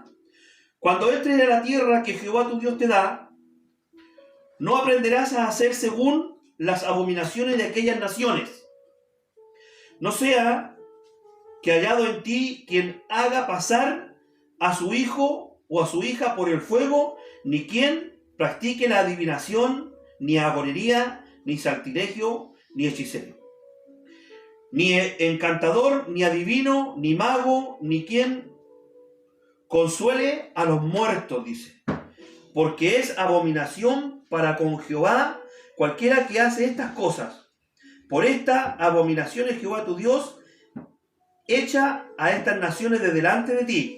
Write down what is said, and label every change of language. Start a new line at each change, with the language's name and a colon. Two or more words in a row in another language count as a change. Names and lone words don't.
Spanish: Cuando entres en la tierra que Jehová tu Dios te da, no aprenderás a hacer según las abominaciones de aquellas naciones. No sea que hallado en ti quien haga pasar a su hijo o a su hija por el fuego, ni quien practique la adivinación, ni agorería, ni saltilegio, ni hechicero. Ni encantador, ni adivino, ni mago, ni quien consuele a los muertos, dice. Porque es abominación para con Jehová cualquiera que hace estas cosas. Por esta abominación es Jehová tu Dios echa a estas naciones de delante de ti.